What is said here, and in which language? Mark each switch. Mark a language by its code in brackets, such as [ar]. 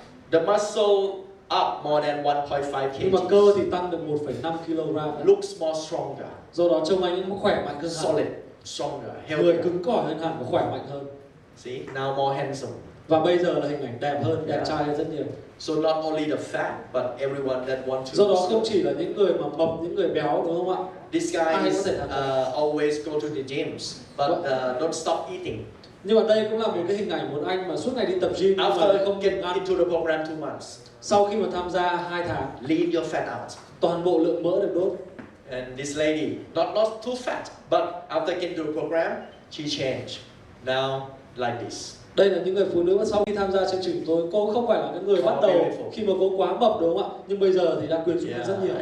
[en] The muscle up more than 1.5 kg. [vi] Nhưng mà cơ thì tăng được 1,5 kg. [en] Looks more stronger. [vi] Do đó trông anh ấy khỏe mạnh hơn hẳn. [en] Solid, stronger, healthier. [vi] Người cứng cỏi hơn hẳn và khỏe mạnh hơn. [en] See, now more handsome. [vi] Và bây giờ là hình ảnh đẹp hơn, đẹp trai hơn rất nhiều. [en] So not only the fat, but everyone that want to. [vi] Do đó không chỉ là những người mà mập, những người béo, đúng không ạ? [en] This guy is always go to the gyms, but don't stop eating. [vi] Nhưng mà đây cũng là một cái hình ảnh một anh mà suốt ngày đi tập gym nhưng mà không [en] get into the program 2 months. [vi] Sau khi mà tham gia 2 tháng, [en] leave your fat out. [vi] Toàn bộ lượng mỡ được đốt. [en] And this lady, not too fat, but after getting to the program, she changed. Now like this. [vi] Đây là những người phụ nữ mà sau khi tham gia chương trình của tôi, cô không phải là cái người bắt đầu khi mà cô quá mập, đúng không ạ? Nhưng bây giờ thì đã quyến rũ rất nhiều.